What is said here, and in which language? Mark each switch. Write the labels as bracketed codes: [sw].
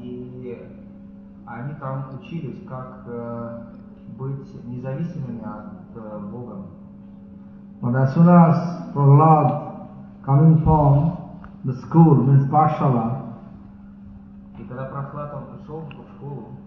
[ru] И они там учились, как быть независимыми от Бога. [en] But as soon as Prahlad coming from the school, means Pashala, [ru] и когда Прохлад он пришел в школу,